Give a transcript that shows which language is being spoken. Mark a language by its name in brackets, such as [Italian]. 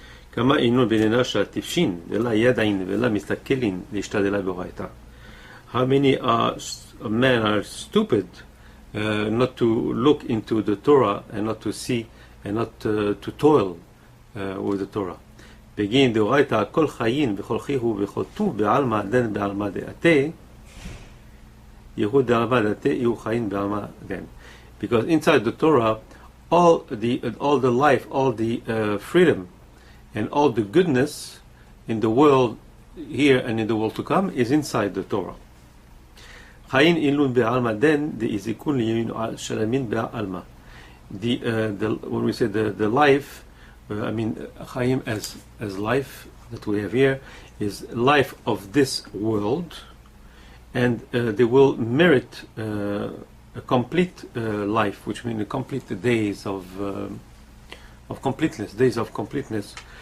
[Aramaic] Kama inun b'nena she'atifshin ve'la yadayin ve'la mistakelin l'ishtadela b'oraita. [English] How many men are stupid not to look into the Torah and not to see and not to toil with the Torah. [Aramaic] בגין דאורייתא כל חיין וכל חיהו וכל טוב בעלמא דן בעלמא דעתה יהוד בעלמא דעתה יהיו חיין בעלמא דן. [English] Because inside the Torah all the life, all the freedom and all the goodness in the world here and in the world to come is inside the Torah. [Aramaic] חיין אילון בעלמא דן דאיזיקון לימין שלמין בעלמא. [English] When we say the life, I mean, Chaim as life that we have here is life of this world, and they will merit a complete life, which means complete days of completeness, days of completeness.